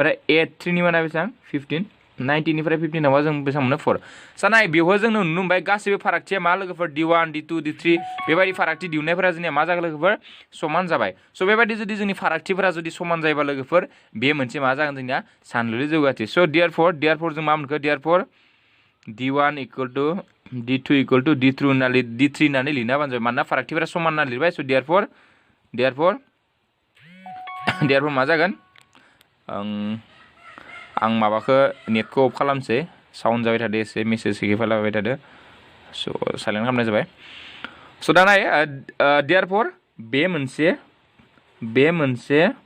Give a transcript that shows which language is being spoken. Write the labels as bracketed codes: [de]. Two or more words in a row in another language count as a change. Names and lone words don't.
[brx] 19 ओमफ्राय A3 नि माना बेसेबां 15 90 निफ्राय 15 थांबा जों बेसेबां मोनो 4 सानाय बेवहाय जोंनो नुनो मोनबाय गासैबो फारागथिया मा लोगोफोर d1 d2 d3 बेबायदि फारागथि दिहुननायफोरा जोंनिया मा जागोन लोगोफोर समान जाबाय स' बेबायदि जुदि जोंनि फारागथिफोरा जुदि समान जायोबा लोगोफोर बे मोनसे मा जागोन जोंनिया सानलुलि जौगाथि स' therefore जों मा मोनखो therefore [en] d1 equal to d2 equal to d3 [brx] होननानै लिरना होबानो जाबाय मानोना फारागथिफोरा समान होनना लिरबाय स' therefore मा जागोन आं माबाखौ नेटखौ अफ खालामसै साउन्ड जाबाय थादो एसे मेसेज फैलाबाय थादो स' साइलेन्ट खालामनाय जाबाय स' दा नाय therefore बे मोनसे